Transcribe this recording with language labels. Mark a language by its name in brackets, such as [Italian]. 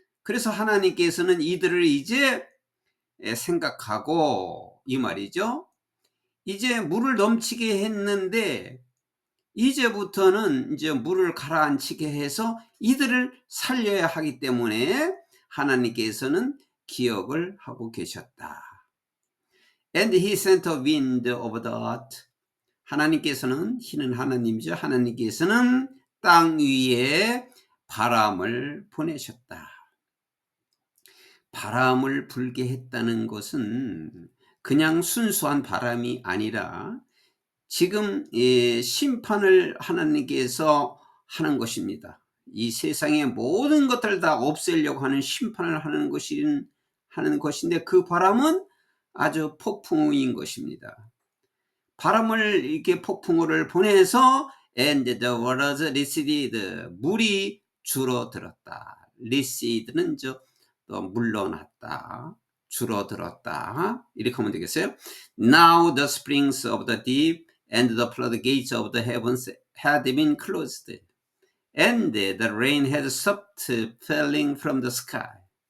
[Korean] 그래서 하나님께서는 이들을 이제 생각하고 이 말이죠. 이제 물을 넘치게 했는데 이제부터는 이제 물을 가라앉히게 해서 이들을 살려야 하기 때문에 하나님께서는 기억을 하고 계셨다. [English] And he sent a wind over the earth. [Korean] 하나님께서는, 이는 하나님이죠. 하나님께서는 땅 위에 바람을 보내셨다. 바람을 불게 했다는 것은 그냥 순수한 바람이 아니라 지금 심판을 하나님께서 하는 것입니다. 이 세상의 모든 것들을 다 없애려고 하는 심판을 하는 것인데 그 바람은 아주 폭풍우인 것입니다. 바람을 이렇게 폭풍우를 보내서 [English] and the waters receded, [Korean] 물이 줄어들었다. reced는 또 물러났다, 줄어들었다, 이렇게 하면 되겠어요. [English] Now the springs of the deep and the floodgates of the heavens had been closed, and the rain had stopped falling from the sky.